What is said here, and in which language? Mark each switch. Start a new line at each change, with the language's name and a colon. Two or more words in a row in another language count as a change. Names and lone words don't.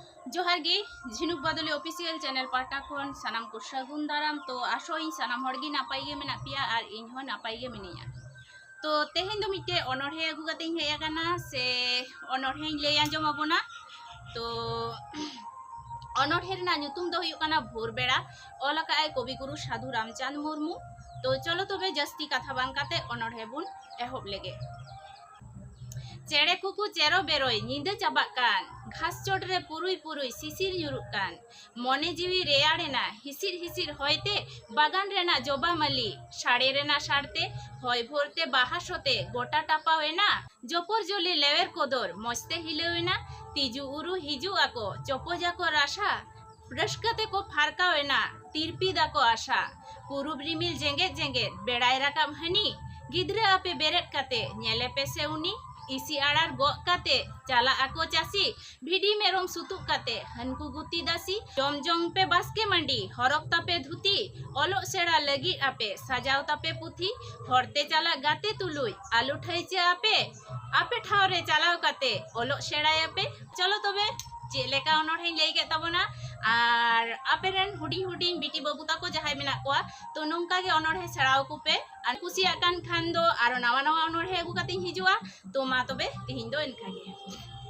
Santali: जोहार गे झिनुक बादली
English: official channel
Santali: पाटा खन सानाम को सगुन दाराम तो आशोई सानाम हड़गी नापाई गे मेना पिया और इन हो नापाई गे मिनिया। तो तेहेन दो मिटे अनोढ़े अगु कते हेय आकाना से अनोढ़े ले आंजम आबोना। तो अनोढ़े रेना नुतुम दो हुयु काना भोर बेड़ा ऑल काय कवि गुरु साधु रामचंद्र मुर्मू। तो चलो तबे जस्ती कथा बांग काते अनोढ़े बुन एहोब लेगे। चेड़े कुकु चेरो बेरोय नींदे चाबाक कान घास चोटरे पुरुई पुरुई सिसिर ᱧᱩᱨᱩᱜ कान मने जीवी रेयाड़ेना हिसिर हिसिर होयते बागान रेना जोबा मली साड़े रेना साड़ते होय भोरते बाहा सोते गोटा टापावेना जोपर जोली लेवेर कोदर मस्ते हिलेवेना तिजु उरु हिजु आको चोपो जाको राशा रस्कते को फारकावेना तिरपी दाको आशा पुरुब रिमिल जेंगेत जेंगेत बेड़ाय राकाब हनी गिद्रे आपे बेरेट काते नेले पेसे उनी इसी आड़ार गो काते चला आको चासी भिडी मेरम सुतुक काते हनकु गुती दासी जम जम पे बास्के मंडी हरक तापे धुती ओलो सेड़ा लगी आपे सजाव तापे पुथी हरते चला गाते तुलुई आलू ठाइचे आपे आपे ठावरे चलाव काते ओलो सेड़ाय आपे। चलो तबे चेलेका अनोढ़े लई के तबना और आपेरेन हुडी हुडी बिटी बाबू ताको जहाय मेना कोआ तो नोंका गे अनोढ़े सेड़ाव कुपे और कुसिया कान खान दो आरो नावा नावा अनोढ़े अगु काते हिजुआ। तो मा तबे तिहिन दो इनका गे।